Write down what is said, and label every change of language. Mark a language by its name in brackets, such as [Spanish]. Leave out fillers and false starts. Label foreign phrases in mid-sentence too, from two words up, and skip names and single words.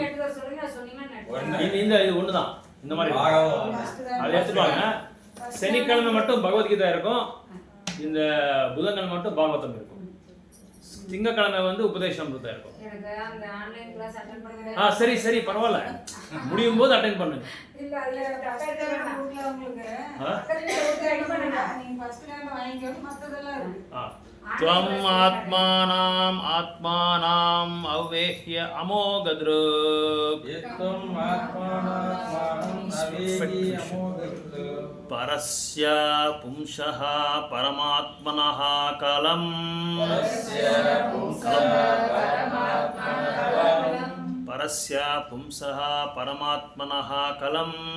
[Tamil] இந்த இது ஒண்ணுதான் இந்த மாதிரி அதை எடுத்துவாங்க. சனிக்கிழமை மட்டும் பகவத்கீதா இருக்கும், இந்த புதன்கிழமை மட்டும் பாகவதம் இருக்கும், திங்கக்கிழமை வந்து உபதேசம்ருதா இருக்கும். சரி சரி பரவாயில்ல, முடியும் போது அட்டெண்ட் பண்ணுங்க. [Sanskrit] त्वम् आत्मानाम् आत्मानाम् अवेह्य अमोघदृक् परस्य पुंसः परमात्मनः कलम् परस्य पुंसः परमात्मनः कलम्